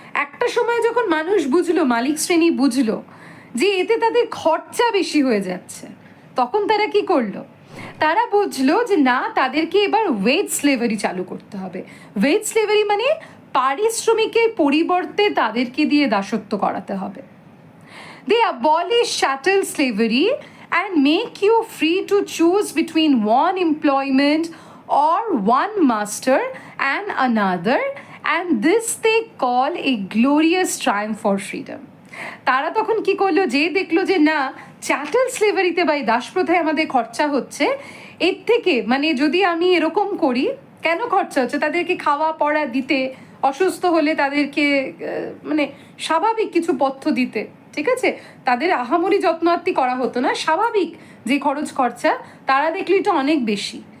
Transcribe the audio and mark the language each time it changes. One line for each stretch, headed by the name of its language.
Bangla: একটা সময় যখন মানুষ বুঝলো, মালিক শ্রেণী বুঝলো যে এতে তাদের খরচা বেশি হয়ে যাচ্ছে, তখন তারা কি করলো, তারা বুঝলো যে না, তাদেরকে এবার ওয়েজ স্লেভারি চালু করতে হবে। ওয়েজ স্লেভারি মানে পারিশ্রমিকের পরিবর্তে তাদেরকে দিয়ে দাসত্ব করাতে হবে।
English: They abolish chattel slavery and make you free to choose between one employment or one master and another, and this they call a glorious triumph for freedom.
Bangla: তারা তখন কি করলো, যে দেখলো যে না, চ্যাটেল স্লেভারিতে বা দাস প্রথায় আমাদের খরচা হচ্ছে, এর থেকে মানে যদি আমি এরকম করি, কেন খরচা হচ্ছে, তাদেরকে খাওয়া পড়া দিতে, অসুস্থ হলে তাদেরকে মানে স্বাভাবিক কিছু পথ্য দিতে, ঠিক আছে, তাদের আহামরি যত্নার্থী করা হতো না, স্বাভাবিক যে খরচা, তারা দেখলো এটা অনেক বেশি।